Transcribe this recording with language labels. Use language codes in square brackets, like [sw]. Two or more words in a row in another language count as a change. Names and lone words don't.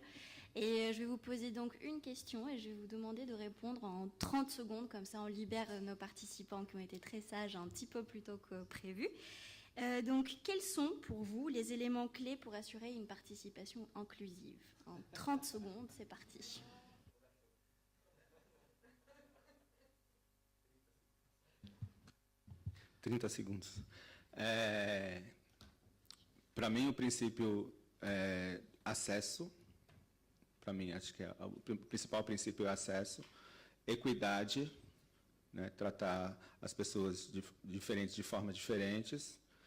[fr] Et je vais vous poser donc une question et je vais vous demander de répondre en 30 secondes, comme ça on libère nos participants qui ont été très sages un petit peu plus tôt que prévu. Donc, quels sont pour vous les éléments clés pour assurer une participation inclusive? En 30 secondes, c'est parti. [pt] Segundos. Para mim, o princípio é acesso. Para mim, acho que o principal princípio é acesso, equidade, né, tratar as pessoas diferentes de formas diferentes.